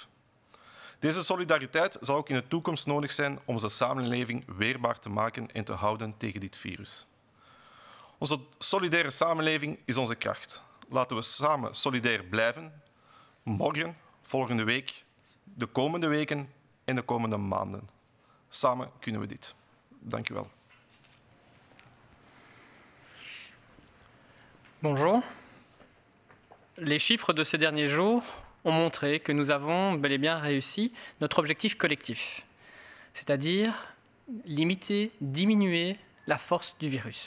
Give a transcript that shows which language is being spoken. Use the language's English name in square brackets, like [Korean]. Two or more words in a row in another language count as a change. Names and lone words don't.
[Dutch] Deze solidariteit zal ook in de toekomst nodig zijn om onze samenleving weerbaar te maken en te houden tegen dit virus. Onze solidaire samenleving is onze kracht. Laten we samen solidair blijven, morgen, volgende week, de komende weken en de komende maanden. Samen kunnen we dit. Dank u wel. [French] Bonjour. Les chiffres de ces derniers jours ont montré que nous avons bel et bien réussi notre objectif collectif, c'est-à-dire limiter, diminuer la force du virus.